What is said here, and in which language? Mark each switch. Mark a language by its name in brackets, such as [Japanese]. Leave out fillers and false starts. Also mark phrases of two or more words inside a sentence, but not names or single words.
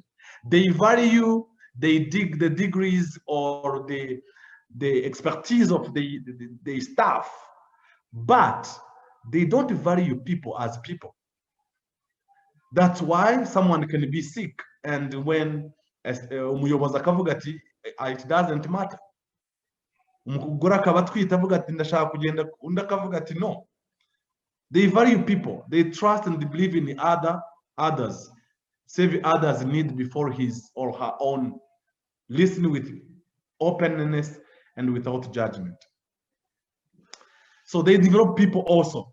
[English] They value the degrees or the expertise of the staff, but they don't value people as people. That's why someone can be sick, and when [Kinyarwanda] umuyobozi akavuga ati [English] it doesn't matter, [Kinyarwanda] umugore akaba atwite avuga ati ndashaka kugenda, undi akavuga ati no. [English] They value people. They trust and believe in others, save others' need before his or her own. Listen with openness and without judgment. So they develop people also.